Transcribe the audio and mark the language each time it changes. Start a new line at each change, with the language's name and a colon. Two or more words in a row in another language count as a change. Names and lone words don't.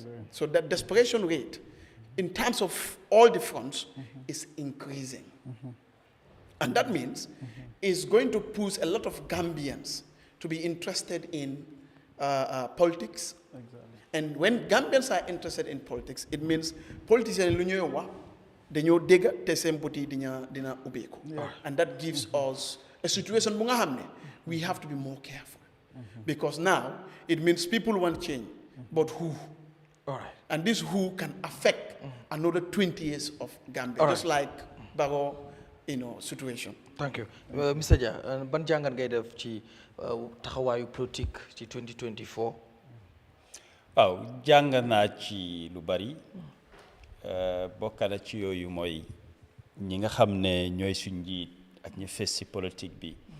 English: So that desperation rate, in terms of all the fronts, is increasing. And that means it's going to push a lot of Gambians to be interested in politics. And when Gambians are interested in politics, it means politicians
Wolof: dañoo dégg te seen bët yi dina ubbeeku.
English: And that gives us a situation
Wolof: bu nga xam ne
English: we have to be more careful. Because now it means people want change, but who? All right. And this who can affect another 20 years of Gambia, just like Barrow, situation. Thank you. Mr.
Wolof: Dia, ban jàngat ngay def ci taxawaayu politique ci 2024? waaw jàng naa ci lu bari bokk na ci yooyu mooy ñi nga xam ne ñooy suñ njiit ak ñu fes ci politique bi